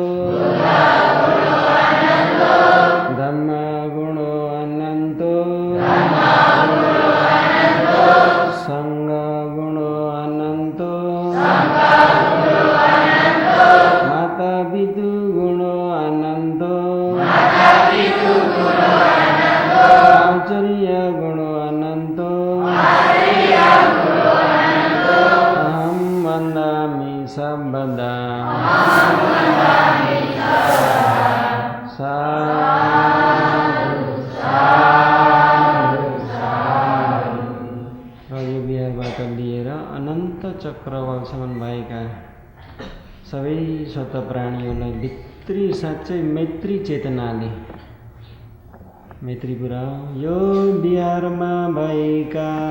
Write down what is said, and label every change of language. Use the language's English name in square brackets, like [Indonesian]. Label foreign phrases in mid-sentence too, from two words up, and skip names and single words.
[Pali] धम्म गुणो अनन्तो संघ गुणो अनन्तो माता पितु गुणो अनन्तो आचार्य गुणो अनन्तो अहं वन्दामि सर्वदा [Nepali] यो बिहारबाट लिएर अनन्त चक्रवालसम्म भएका सबै स्वत प्राणीहरूलाई भित्री साँच्चै मैत्री चेतनाले मैत्री पुरा यो बिहारमा भएका